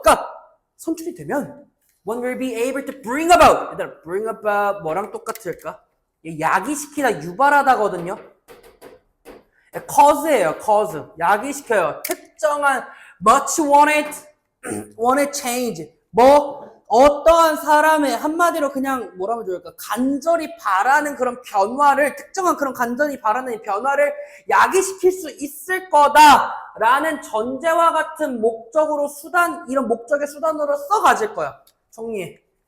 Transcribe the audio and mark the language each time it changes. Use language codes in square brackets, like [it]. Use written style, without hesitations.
[ko] 그러니까 선출이 되면 [en] one will be able to bring about. [ko] 얘들아, [en] bring about [ko] 뭐랑 똑같을까? 야기시키다, 유발하다거든요. cause예요. cause. 야기시켜요. 특정한 [en] much wanted change. [ko] 어떠한 사람의 한마디로 그냥 뭐라고 좋을까? 간절히 바라는 그런 변화를, 특정한 그런 간절히 바라는 변화를 야기시킬 수 있을 거다라는 전제와 같은 목적으로 이런 목적의 수단으로 써가질 거야. 정리해.